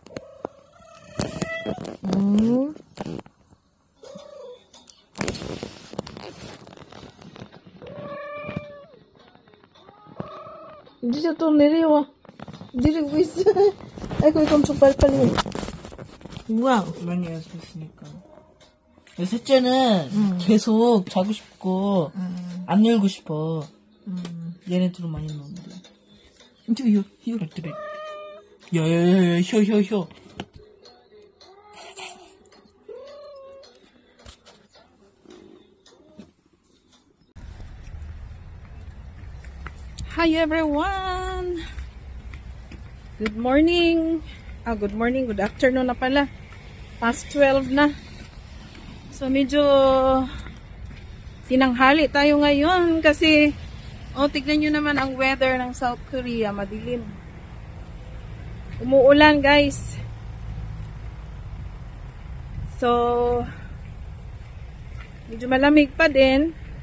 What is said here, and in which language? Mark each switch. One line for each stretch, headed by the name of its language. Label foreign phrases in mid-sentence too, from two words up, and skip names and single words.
Korean: Dito to niriwa. Dito wis. Ay ko ikom supalpalin. Wow. 많이 했으니까. 셋째는 계속 자고 싶고 안 열고 싶어. 얘네들은 많이 노는데. 이거 그래. 야야야야 혀.
English: Hi everyone! Good morning! Good afternoon
Filipino: na pala. Past 12 na. So medyo tinanghali tayo ngayon kasi tignan nyo naman ang weather ng South Korea. Madilim. Umuulan guys. So medyo malamig pa din.